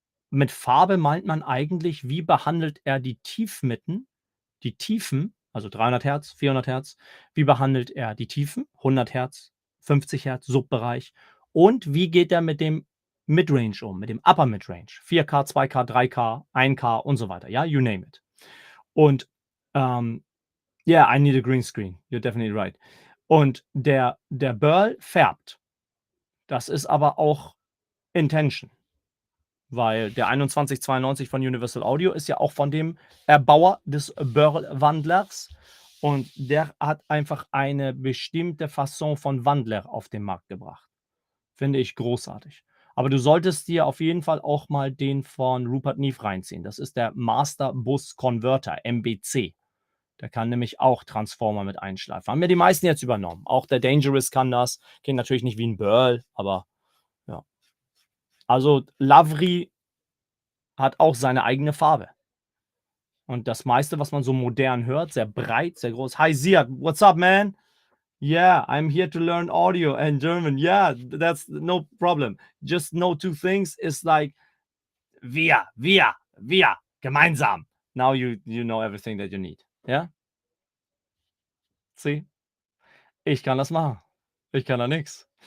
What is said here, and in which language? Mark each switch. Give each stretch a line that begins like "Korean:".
German: Mit Farbe meint man eigentlich, wie behandelt er die Tiefmitten, die Tiefen, also 300 Hertz, 400 Hertz, wie behandelt er die Tiefen, 100 Hertz, 50 Hertz, Subbereich und wie geht er mit dem Midrange um, mit dem Upper Midrange, 4K, 2K, 3K, 1K und so weiter, ja,
English: you name it. Und, yeah, I need a green screen. You're definitely right.
German: Und der Burl färbt. Das ist aber auch Intention. Weil der 2192 von Universal Audio ist ja auch von dem Erbauer des Burl-Wandlers und der hat einfach eine bestimmte Fasson von Wandler auf den Markt gebracht. Finde ich großartig. Aber du solltest dir auf jeden Fall auch mal den von Rupert Neve reinziehen. Das ist der Master Bus Converter, MBC. Der kann nämlich auch Transformer mit einschleifen. Haben ja die meisten jetzt übernommen. Auch der Dangerous kann das. Geht natürlich nicht wie ein Burl, aber ja. Also Lavry hat auch seine eigene Farbe. Und das meiste, was man so modern hört, sehr breit, sehr groß.
English: Hi Ziad, what's up, man? Yeah, I'm here to learn audio and German. Yeah, that's no problem. Just know two things. It's like
German: wir, gemeinsam.
English: Now you know everything that you need. Yeah? See?
German: Ich kann das machen. Ich kann da nix.